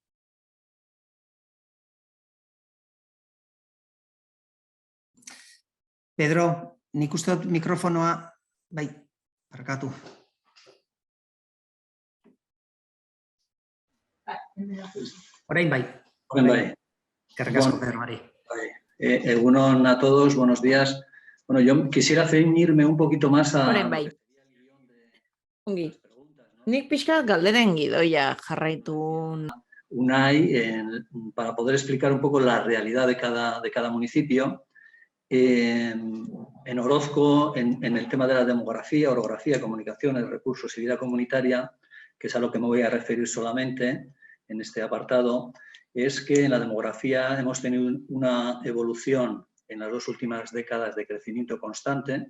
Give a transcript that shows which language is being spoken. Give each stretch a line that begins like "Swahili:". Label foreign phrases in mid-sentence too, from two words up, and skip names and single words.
Basque: Pedro, nik uste dut mikrofonoa, bai, barkatu. Orain bai. Eskerrik asko, Pedro Mari.
Spanish: Egunon a todos, buenos días. Bueno, yo quisiera ceñirme un poquito más a...
Basque: Orain bai. Ongi. Nik pixka galderen gidoia jarraitu.
Spanish: Unai, para poder explicar un poco la realidad de cada municipio. En Orozco, en el tema de la demografía, orografía, comunicaciones, recursos y vida comunitaria, que es a lo que me voy a referir solamente en este apartado, es que en la demografía hemos tenido una evolución en las dos últimas décadas de crecimiento constante.